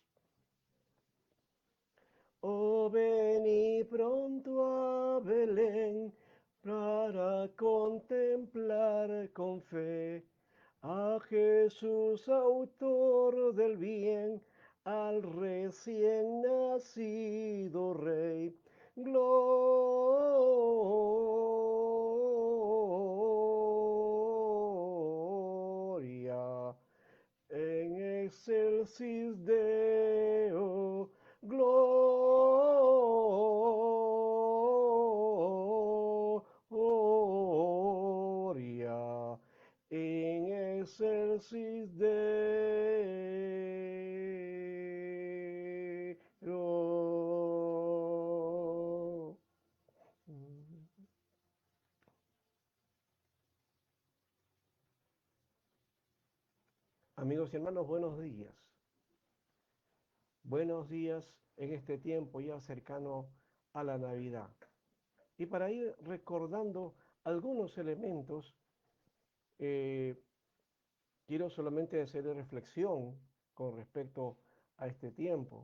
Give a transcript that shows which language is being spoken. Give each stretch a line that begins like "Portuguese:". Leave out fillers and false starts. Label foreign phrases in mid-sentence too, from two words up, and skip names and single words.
Spanish: Oh, vení pronto a Belén para contemplar con fe a Jesús, autor del bien, al recién nacido Rey.
Latin: Gloria en excelsis Deo. Gloria in excelsis Deo.
Spanish: Amigos y hermanos, buenos días. Buenos días en este tiempo ya cercano a la Navidad. Y para ir recordando algunos elementos, eh, quiero solamente hacer reflexión con respecto a este tiempo.